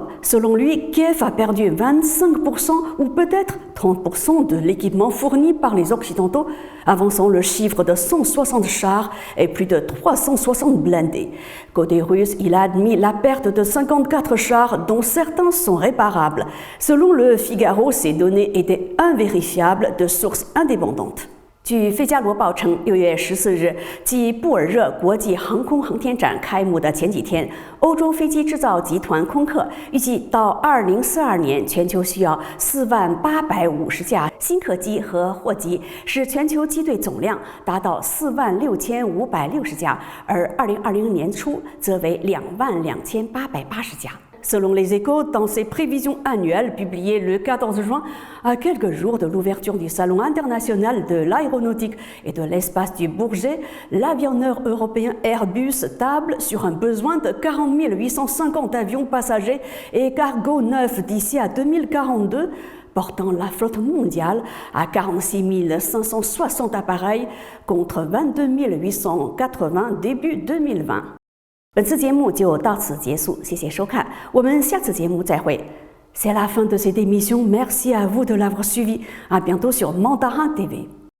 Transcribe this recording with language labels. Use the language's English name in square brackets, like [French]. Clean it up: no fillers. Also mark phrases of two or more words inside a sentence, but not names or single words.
[French] Selon lui, Kiev a perdu 25% ou peut-être 30% de l'équipement fourni par les Occidentaux, avançant le chiffre de 160 chars et plus de 360 blindés. Côté russe, il a admis la perte de 54 chars, dont certains sont réparables. Selon Le Figaro, ces données étaient invérifiables de sources indépendantes. [Chinese] 据《费加罗报》称，6月14日，继布尔热国际航空航天展开幕的前几天，欧洲飞机制造集团空客预计到2042年，全球需要 48050架新客机和货机，使全球机队总量达到46560架，而2020 年初则为22880 架。 [French] Selon les Échos, dans ses prévisions annuelles publiées le 14 juin, à quelques jours de l'ouverture du Salon international de l'aéronautique et de l'espace du Bourget, l'avionneur européen Airbus table sur un besoin de 40 850 avions passagers et cargo neufs d'ici à 2042, portant la flotte mondiale à 46 560 appareils contre 22 880 début 2020. [Chinese] 本次节目就到此结束，谢谢收看，我们下次节目再会。 [French] C'est la fin de cette émission. Merci à vous de l'avoir suivi. À bientôt sur Mandarin TV.